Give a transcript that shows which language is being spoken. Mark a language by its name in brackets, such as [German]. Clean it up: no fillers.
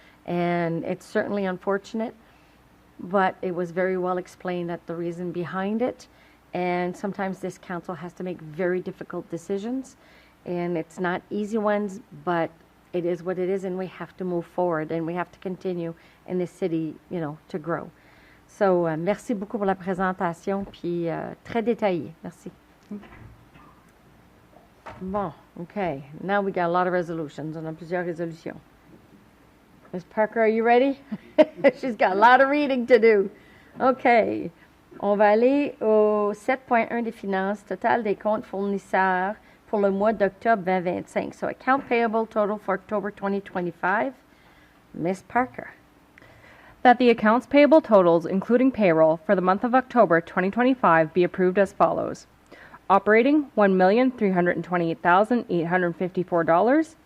[English] And it's certainly unfortunate, but it was very well explained that the reason behind it. And sometimes this council has to make very difficult decisions, and it's not easy ones, but it is what it is, and we have to move forward, and we have to continue in this city, to grow. [French] So, merci beaucoup pour la présentation, puis très détaillée. Merci. Bon, okay. [English] Now we got a lot of resolutions. [French] On a plusieurs résolutions. [English] Ms. Parker, are you ready? She's got a lot of reading to do. Okay. [French] On va aller au 7.1 des finances, total des comptes fournisseurs pour le mois d'octobre 2025. [English] So, account payable total for October 2025. Ms. Parker. That the accounts payable totals, including payroll, for the month of October 2025 be approved as follows. Operating, $1,328,854.